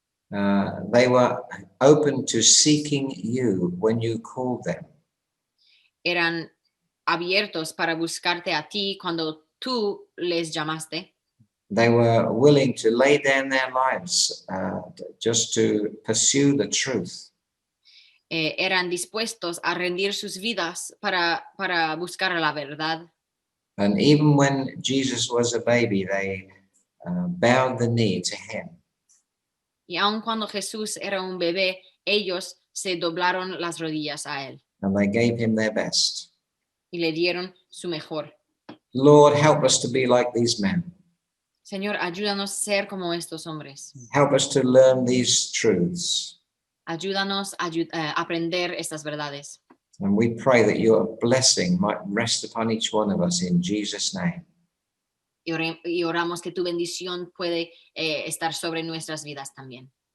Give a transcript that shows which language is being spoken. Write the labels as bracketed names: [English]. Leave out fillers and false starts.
[English] They were open to seeking you when you called them. [Spanish] Eran abiertos para buscarte a ti cuando tú les llamaste. [English] They were willing to lay down their lives just to pursue the truth. [Spanish] Eran dispuestos a rendir sus vidas para buscar la verdad. [English] And even when Jesus was a baby, they bowed the knee to him. [Spanish] Y aun cuando Jesús era un bebé, ellos se doblaron las rodillas a él. [English] And they gave him their best. [Spanish] Y le dieron su mejor. [English] Lord, help us to be like these men. [Spanish] Señor, ayúdanos a ser como estos hombres. [English] Help us to learn these truths. [Spanish] Ayúdanos a aprender estas verdades. [English] And we pray that your blessing might rest upon each one of us in Jesus' name. [Spanish] Y oramos que tu bendición puede estar sobre nuestras vidas también.